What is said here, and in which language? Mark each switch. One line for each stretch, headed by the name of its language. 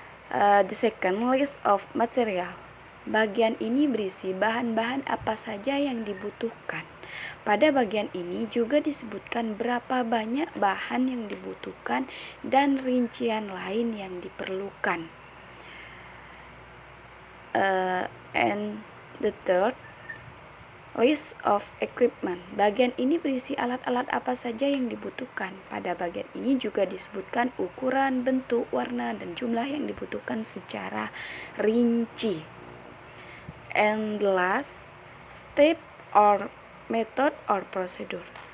English: The second, list of material.
Indonesian: Bagian ini berisi bahan-bahan apa saja yang dibutuhkan. Pada bagian ini juga disebutkan berapa banyak bahan yang dibutuhkan dan rincian lain yang diperlukan.
English: And the third, list of equipment.
Indonesian: Bagian ini berisi alat-alat apa saja yang dibutuhkan. Pada bagian ini juga disebutkan ukuran, bentuk, warna, dan jumlah yang dibutuhkan secara rinci.
English: And the last, step or method or procedure.